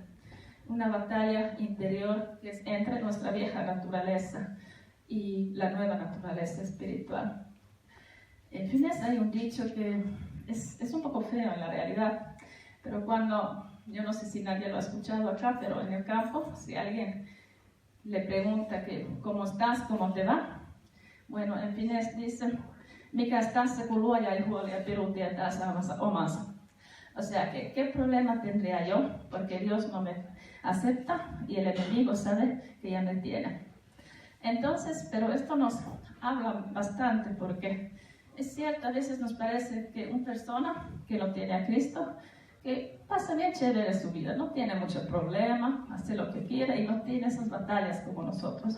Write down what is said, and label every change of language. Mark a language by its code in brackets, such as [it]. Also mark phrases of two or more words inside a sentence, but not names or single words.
[es] Una batalla interior que es entre nuestra vieja naturaleza y la nueva naturaleza espiritual. En fin, hay un dicho que es un poco feo en la realidad, pero yo no sé si nadie lo ha escuchado acá, pero en el campo, si alguien le pregunta que cómo estás, cómo te va, bueno, en fin, dicen, [fi] mikä tässä kun luoja ei huoli ja piru tietää saavansa omansa. [es] O sea, que ¿qué problema tendría yo? Porque Dios no me acepta y el enemigo sabe que ya me tiene. Entonces, pero esto nos habla bastante porque es cierto, a veces nos parece que una persona que no tiene a Cristo, que pasa bien chévere su vida, no tiene mucho problema, hace lo que quiere y no tiene esas batallas como nosotros.